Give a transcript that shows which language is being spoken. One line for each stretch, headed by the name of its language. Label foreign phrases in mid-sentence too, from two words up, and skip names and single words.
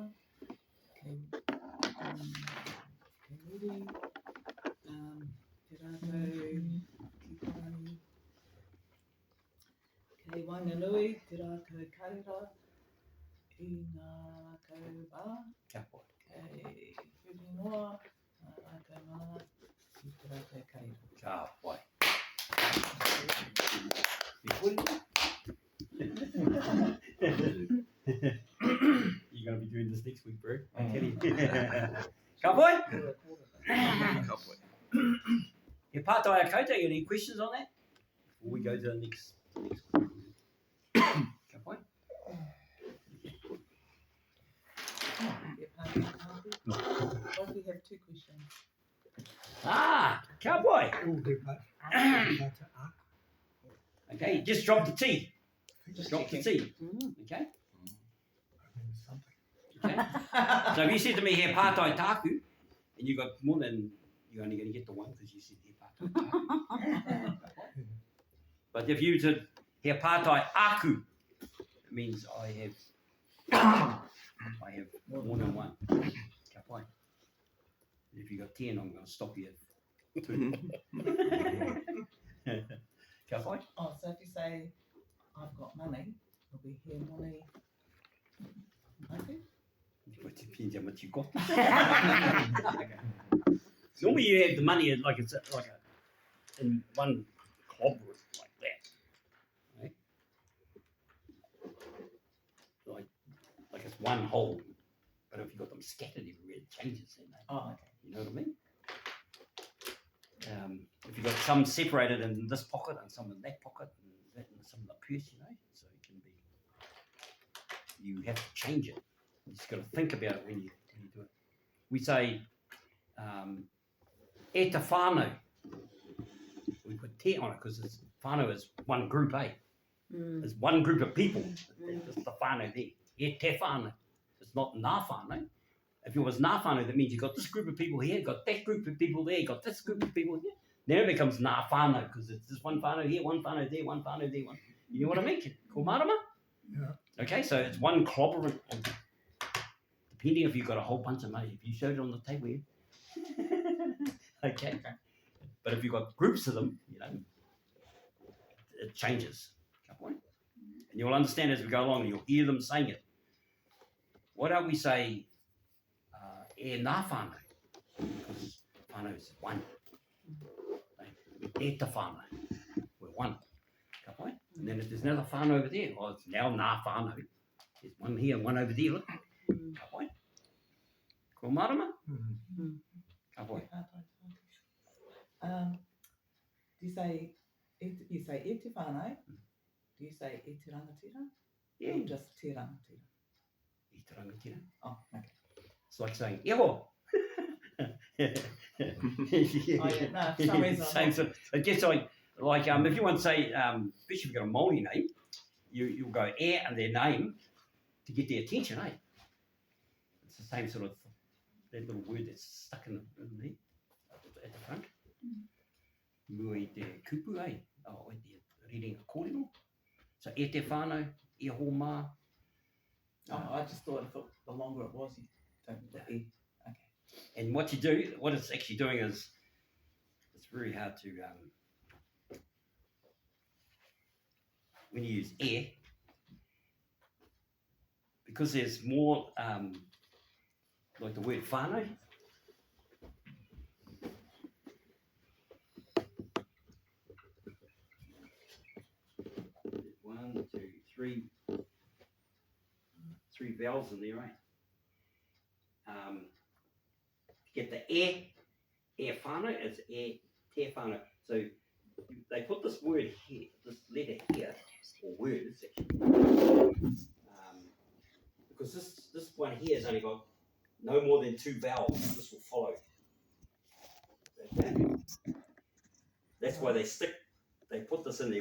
Māori: Kei muri te rākau kiparani. Kei Wainganui te rākau kaira i ngā rākau wā. Ka pai. Kei Whirinoa ngā rākau mana i te rākau kaira. Ka pai.
English: You're going to be doing this next week, bro. I'm kidding.
Māori: Ka pai? Ka pai. He pātai a koutou,
English: any questions on that? Before we go to the next
Māori: Ka pai?
English: Well, we have 2 questions.
Māori: Ka pai.
English: Okay, just drop the T. Just drop the T. Okay? Okay. So if you said to me,
Māori: he pātai tāku,
English: and you got more than, you're only going to get the one because you said
Māori: he pātai tāku.
English: But if you said,
Māori: he pātai aku,
English: it means I have more than one.
Māori: Ka pai.
English: If you got 10, I'm going to stop you at 2.
Māori: Ka pai?
English: Oh, so if you say, I've got money, it'll be here money. Okay. It depends how much you got. Normally you have the money like it's like in one club like that, right? Like it's one whole. But if you've got them scattered everywhere, it changes. Oh, okay. You know what I mean? If you've got some separated in this pocket and some in that pocket and that in some in the purse, you know, so it can be. You have to change it. You just got to think about it when you do it. We say,
Māori: e te whānau.
English: We put te on it because whānau is one group, eh? It's one group of people. It's the whānau there.
Māori: E te whānau.
English: It's not
Māori: nā whānau.
English: If it was
Māori: nā whānau,
English: that means you've got this group of people here, got that group of people there, got this group of people here. Then it becomes
Māori: nā whānau
English: because it's just one whānau here, one whānau there, one whānau there, one. You know what I mean?
Māori: Ko marama?
English: Yeah. Okay, so it's one clobberant. Depending if you've got a whole bunch of money, if you showed it on the table here. Okay. But if you've got groups of them, you know, it changes. And you'll understand as we go along, and you'll hear them saying it. Why don't we say,
Māori: e nā whānau?
English: Because whānau is one.
Māori: E te whānau.
English: We're one. And then if there's another whānau over there, well, it's now
Māori: nā whānau.
English: There's one here and one over there, look.
Māori: Ko marama? Ka poi.
English: Do you say
Māori: e te whānau?
English: Do you say
Māori: e te rangatira?
English: Yeah. Or just
Māori: te rangatira? E te rangatira.
English: Oh, okay. It's like saying, iho. Yeah. Oh, yeah, no, for some reason. Same sort. I guess if you want to say, especially if you've got a Māori name, you'll go e and their name to get their attention, eh? It's the same sort of that little word that's stuck in there at the front.
Māori: Mua I te kupu, eh? Oh, I te
English: reading
Māori: a kōrero. So e te whānau, e ho mā.
English: Oh, I just thought if the longer it was, you don't put e. Okay. And what it's actually doing is, it's very hard to, when you use e, because there's more, like the word whānau. One, two, three vowels in there, right? To get the
Māori: e whānau,
English: it's
Māori: e te whānau.
English: So they put this word here, this letter here, or words actually, because this one here has only got no more than two vowels. This will follow. Okay. That's why they put this in there.